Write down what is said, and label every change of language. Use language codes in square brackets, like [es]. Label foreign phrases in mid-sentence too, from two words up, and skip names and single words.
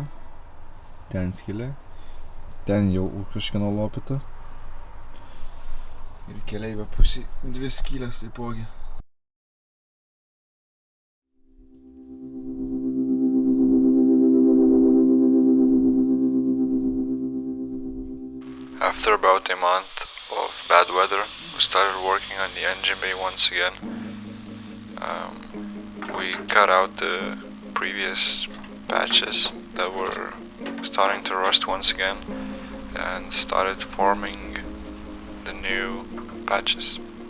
[lt] Ten skilė. Ten jau kažkieno lopyta. Ir keleivio pusė 2 skylės taipogi. [en] After After about a month of bad weather, we started working on the engine bay once again. We cut out the previous patches that were starting to rust once again and started forming the new patches.